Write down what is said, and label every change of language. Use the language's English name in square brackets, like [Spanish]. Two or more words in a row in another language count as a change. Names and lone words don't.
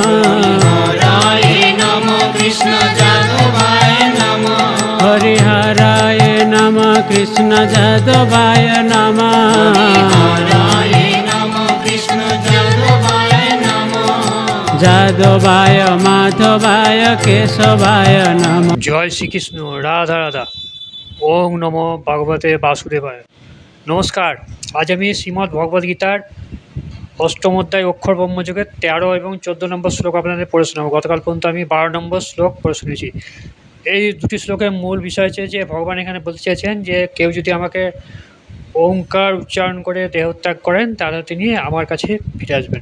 [Sanskrit] हराय नमः कृष्ण जादवाय नमः हरिहराय नमः कृष्ण जादवाय नमः हराय नमः कृष्ण जादवाय नमः जादवाय माधवाय केशवाय नमः। [Bangla] জয় শ্রীকৃষ্ণ, রাধা রাধা। [Sanskrit] ওং নমো ভগবতে বাসুদেবায়। [Bangla] নমস্কার। আজ আমি শ্রীমদ্ ভগবদ্ গীতার অষ্টম অধ্যায় অক্ষর ব্রহ্মযোগের 13 এবং 14 নম্বর শ্লোক আপনাদের পড়ে শোনাবো। গতকাল পর্যন্ত আমি 12 নম্বর শ্লোক পড়ে শুনেছি। এই দুটি শ্লোকের মূল বিষয় হচ্ছে যে ভগবান এখানে বলতে চেয়েছেন যে কেউ যদি আমাকে ওঙ্কার উচ্চারণ করে দেহত্যাগ করেন তাহলে তিনি আমার কাছে ফিরে আসবেন।